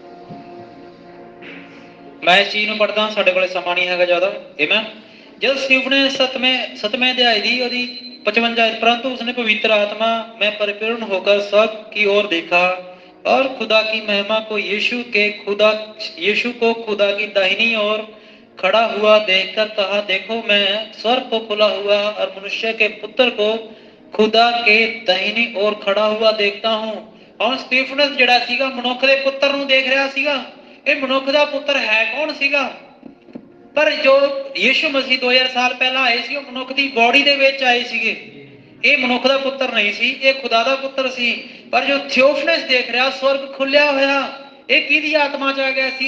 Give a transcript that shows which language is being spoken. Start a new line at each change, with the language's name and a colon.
Hindi: मैं इस चीज
Punjabi: ਨੂੰ ਪੜਦਾ, ਸਾਡੇ ਕੋਲੇ ਸਮਾਂ ਨਹੀਂ ਹੈਗਾ ਜ਼ਿਆਦਾ। ਆਮੇਨ।
Hindi: जब स्टीफन ने सतवें अध्याय दी और 55, परंतु उसने पवित्र आत्मा में परिपूर्ण होकर स्वर्ग की ओर देखा और खुदा की महिमा को यीशु को खुदा की दाहिनी ओर खड़ा हुआ देखकर कहा, देखो मैं स्वर्ग को खुला हुआ और मनुष्य के पुत्र को खुदा के दाहिनी ओर खड़ा हुआ देखता हूं।
Punjabi: और स्टीफनस ਜਿਹੜਾ ਸੀਗਾ ਮਨੁੱਖ ਦੇ ਪੁੱਤਰ ਨੂੰ ਦੇਖ ਰਿਹਾ ਸੀਗਾ। ਇਹ ਮਨੁੱਖ ਦਾ ਪੁੱਤਰ ਹੈ ਕੌਣ ਸੀਗਾ? ਪਰ ਜੋ ਯੀਸ਼ੂ ਮਸੀਹ 2000 ਸਾਲ ਪਹਿਲਾਂ ਆਏ ਸੀ, ਉਹ ਮਨੁੱਖ ਦੀ ਬੋਡੀ ਦੇ ਵਿੱਚ ਆਏ ਸੀਗੇ। ਇਹ ਮਨੁੱਖ ਦਾ ਪੁੱਤਰ ਨਹੀਂ ਸੀ, ਇਹ ਖੁਦਾ ਦਾ ਪੁੱਤਰ ਸੀ। ਪਰ ਜੋ ਥਿਓਫਨਸ ਦੇਖ ਰਿਹਾ, ਸਵਰਗ ਖੁੱਲਿਆ ਹੋਇਆ, ਇਹ ਕਿਹਦੀ ਆਤਮਾ ਚ ਆ ਗਿਆ ਸੀ?